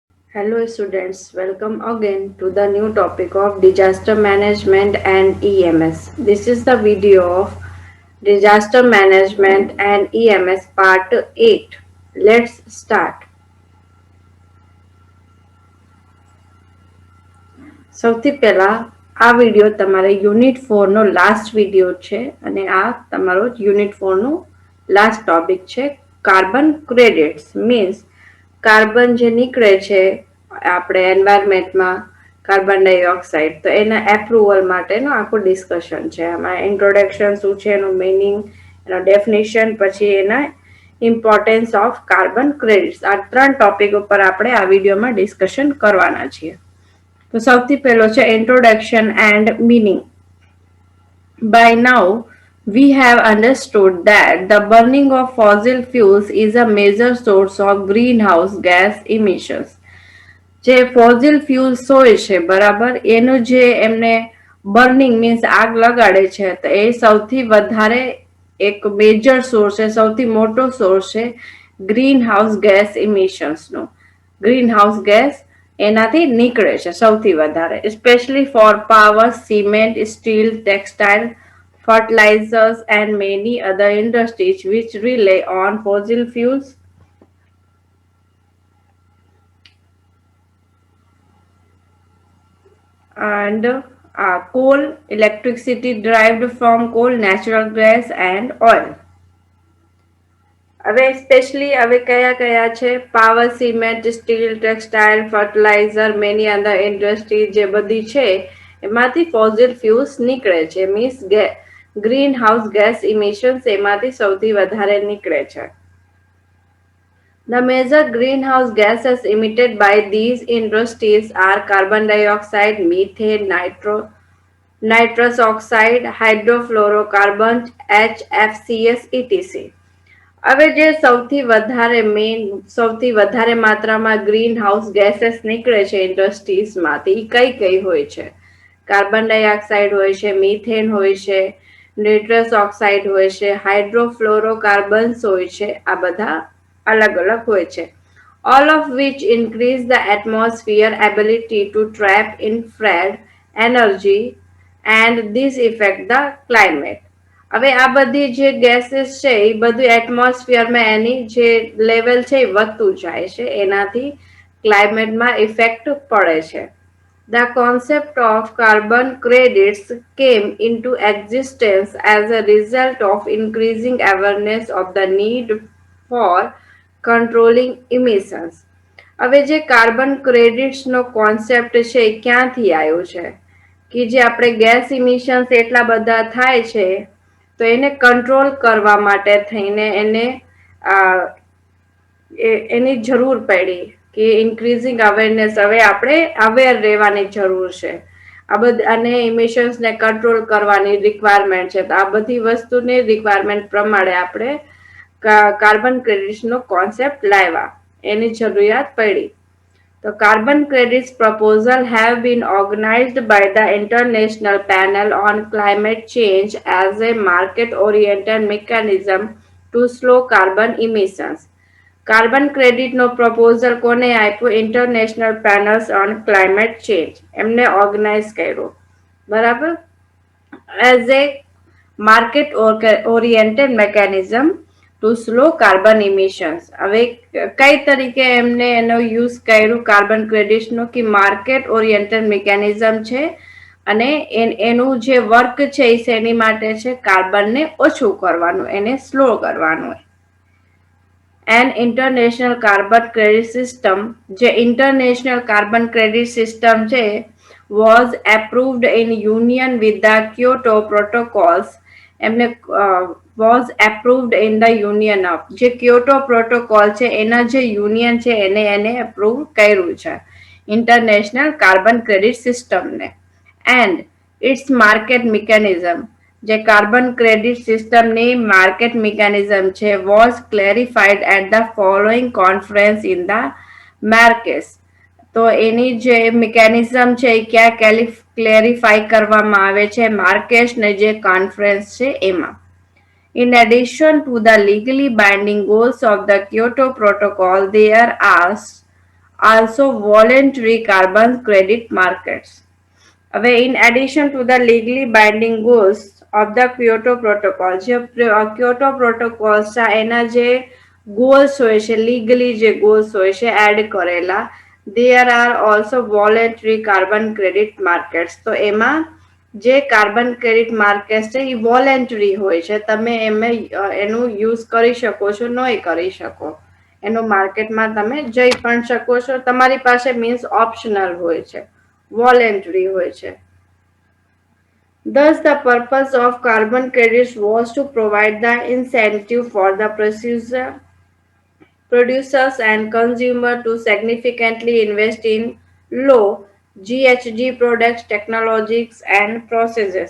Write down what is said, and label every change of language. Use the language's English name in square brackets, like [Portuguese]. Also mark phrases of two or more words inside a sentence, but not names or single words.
[English] Hello students, welcome again to the new topic of disaster management and EMS. This is the video of disaster management and EMS part 8. Let's start. [Gujarati] સૌથી પહેલા આ વિડિયો તમારે યુનિટ 4 નો [English] last video [Gujarati] છે અને આ તમારો યુનિટ 4 નું લાસ્ટ ટોપિક છે [English] carbon credits means carbon [Gujarati] જે નીકળે છે આપણે એન્વાયરમેન્ટમાં [English] carbon dioxide [Gujarati] તો એના એપ્રુવલ માટેનું આખું ડિસ્કશન છે આમાં ઇન્ટ્રોડક્શન શું છે એનું મીનિંગ એનો ડેફિનેશન પછી એના [English] importance of carbon credits [Gujarati] આ ત્રણ ટોપિક ઉપર આપણે આ વિડીયોમાં ડિસ્કશન કરવાના છીએ. તો સૌથી પહેલો છે [English] introduction and meaning. By now, we have understood that the burning of fossil fuels is a major source of greenhouse gas emissions. [Gujarati] જે [English] fossil fuels [Gujarati] હોય છે બરાબર એનું જે એમને [English] burning means [Gujarati] આગ લગાડે છે તો એ સૌથી વધારે એક [English] major source [Gujarati] છે સૌથી મોટો સોર્સ છે [English] green house gas emissions. green house gas [Gujarati] એનાથી નીકળે છે સૌથી વધારે [English] especially for power, cement, steel, textile, fertilizers and many other industries which rely on fossil fuels and coal, electricity derived from coal, natural gas and oil. [Gujarati] હવે સ્પેશિયલી હવે કયા છે [English] power, cement, steel, textile, fertilizer, many other industry [Gujarati] જે બધી છે એમાંથી [English] fossil fuels [Gujarati] નીકળે છે [English] means green house gas emissions [Gujarati] એમાંથી સૌથી વધારે નીકળે છે. [English] The major greenhouse gases emitted by these industries are carbon dioxide, methane, nitrous oxide, hydrofluorocarbons, HFCs, etc. [Gujarati] હવે જે સૌથી વધારે માત્રામાં [English] green house gases [Gujarati] નીકળે છે ઇન્ડસ્ટ્રીઝમાંથી કઈ હોય છે [English] carbon dioxide [Gujarati] હોય છે મીથેન હોય છે [English] nitrous oxide [Gujarati] હોય છે હાઇડ્રોફ્લોરોકાર્બન્સ હોય છે આ બધા અલગ અલગ હોય છે [English] all of which increase the atmosphere ability to trap infrared energy and this affect the climate. [Gujarati] હવે આ બધી જે ગેસીસ છે એ બધું એટમોસ્ફિયરમાં એની જે લેવલ છે એ વધતું જાય છે એનાથી ક્લાઇમેટમાં ઇફેક્ટ પડે છે. [English] The concept of carbon credits came into existence as a result of increasing awareness of the need for controlling emissions. [Gujarati] હવે જે [English] carbon credits [Gujarati] કોન્સેપ્ટ છે એ ક્યાંથી આવ્યો છે કે જે આપણે [English] gas emissions [Gujarati] એટલા બધા થાય છે તો એને કંટ્રોલ કરવા માટે થઈને એની જરૂર પડી કે [English] increasing awareness [Gujarati] હવે આપણે અવેર રહેવાની જરૂર છે આ બધી અને ઇમિશન્સને કંટ્રોલ કરવાની રિક્વાયરમેન્ટ છે તો આ બધી વસ્તુની રિક્વાયરમેન્ટ પ્રમાણે આપણે [English] carbon credits [Gujarati] કોન્સેપ્ટ લાવ્યા એની જરૂરિયાત પડી. [English] The carbon credits proposal have been organized by the International Panel on Climate Change as a market-oriented mechanism to slow carbon emissions. carbon credit [Gujarati] પ્રપોઝલ કોને આપ્યો ઇન્ટરનેશનલ પેનલ્સ ઓન ક્લાઇમેટ ચેન્જ એમને ઓર્ગેનાઇઝ કર્યો બરાબર [English] as a market oriented mechanism to slow carbon emissions. [Gujarati] હવે કઈ તરીકે એમને એનો યુઝ કર્યું [English] carbon credits [Gujarati] કે [English] market oriented mechanism [Gujarati] છે અને એનું જે વર્ક છે એ શેની માટે છે કાર્બનને ઓછું કરવાનું એને સ્લો કરવાનું. [English] An international carbon credit system જે international carbon credit system છે was approved in union with the Kyoto protocols [Gujarati] એમને [English] was approved in the union of [Gujarati] જે ક્યોટો પ્રોટોકોલ છે એના જે યુનિયન છે એને અપ્રૂવ કર્યું છે [English] international carbon credit system and its market mechanism [Gujarati] જે [English] carbon credit system market mechanism [Gujarati] છે [English] was clarified at the following conference in the Marrakesh. [Gujarati] તો એની જે મિકેનિઝમ છે એ ક્યાં ક્લેરિફાઈ કરવામાં આવે છે માર્કેશને જે કોન્ફરન્સ છે એમાં. [English] In addition to the legally binding goals of the Kyoto Protocol, there also voluntary carbon credit markets. હવે in addition to the legally binding goals of the Kyoto Protocol, જે Kyoto Protocol છે [Gujarati] એના જે [English] goals [Gujarati] હોય છે, [English] legally જે goals [Gujarati] હોય છે એડ કરેલા, [English] there are also voluntary carbon credit markets. [Gujarati] તો એમાં જે [English] carbon credit market [Gujarati] છે એ વોલેન્ટરી હોય છે, તમે એનું યુઝ કરી શકો છો, નહીં કરી શકો. એનો માર્કેટમાં તમે જઈ પણ શકો છો, તમારી પાસે [English] means optional [Gujarati] હોય છે, વોલેન્ટરી હોય છે. [English] Thus, the purpose of carbon credits was to provide the incentive for the producers and consumers to significantly invest in low GHG products, technologies and processes.